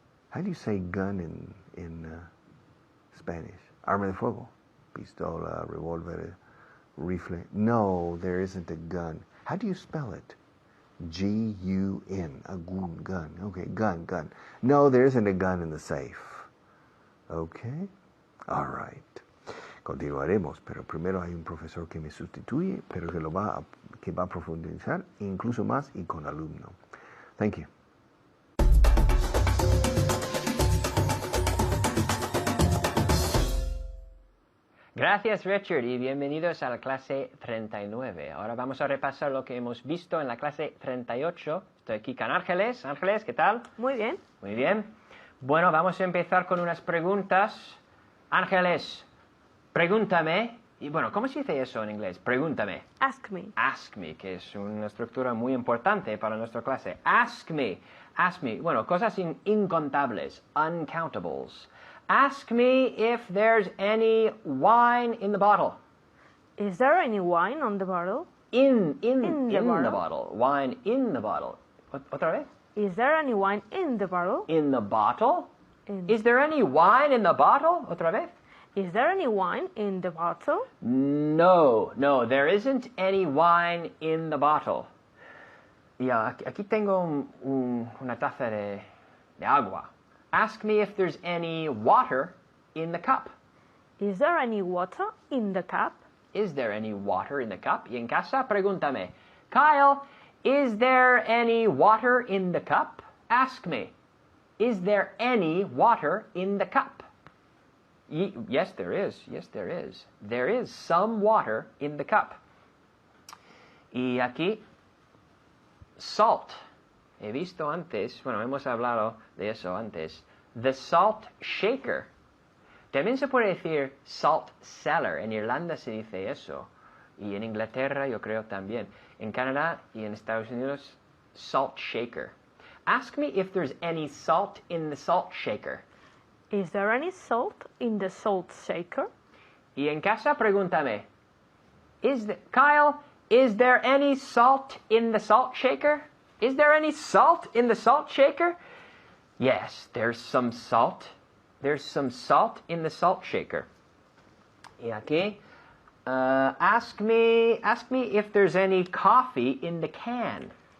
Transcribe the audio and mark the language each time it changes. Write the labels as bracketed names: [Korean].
[English] How do you say gun in Spanish? [Spanish] Arma de fuego. Pistola, revolver, rifle. [English] No, there isn't a gun. How do you spell it? G-U-N. A gun. Okay, gun. No, there isn't a gun in the safe. Okay? All right. [Spanish] Continuaremos, pero primero hay un profesor que me sustituye, pero que va a profundizar incluso más y con alumno. [English] Thank you. [Spanish] Gracias, Richard, y bienvenidos a la clase 39. Ahora vamos a repasar lo que hemos visto en la clase 38. Estoy aquí con Ángeles. Ángeles, ¿qué tal? Muy bien. Muy bien. Bueno, vamos a empezar con unas preguntas. Ángeles, pregúntame. Y bueno, ¿cómo se dice eso en inglés? Pregúntame. [English] Ask me. Ask me, [Spanish] que es una estructura muy importante para nuestra clase. [English] Ask me. Ask me. [Spanish] Bueno, cosas incontables. [English] Uncountables. Ask me if there's any wine in the bottle. Is there any wine on the bottle? In the bottle. Wine in the bottle. [Spanish] ¿Otra vez? [English] Is there any wine in the bottle? In the bottle? Is there any wine in the bottle? [Spanish] ¿Otra vez? [English] Is there any wine in the bottle? No, there isn't any wine in the bottle. [Spanish] Y aquí tengo una taza de agua. [English] Ask me if there's any water in the cup. Is there any water in the cup? Is there any water in the cup? [Spanish] Y en casa, pregúntame. [English] Kyle, is there any water in the cup? Ask me. Is there any water in the cup? Yes, there is. Yes, there is. There is some water in the cup. [Spanish] Y aquí, salt. He visto antes, bueno, hemos hablado de eso antes. The salt shaker. También se puede decir salt cellar. En Irlanda se dice eso. Y en Inglaterra yo creo también. En Canadá y en Estados Unidos, salt shaker. [English] Ask me if there's any salt in the salt shaker. Is there any salt in the salt shaker? [Spanish] Y en casa pregúntame. Kyle, [English] Is there any salt in the salt shaker? Is there any salt in the salt shaker? Yes, there's some salt. There's some salt in the salt shaker. [Spanish] Y aquí, [English] ask me if there's any coffee in the can.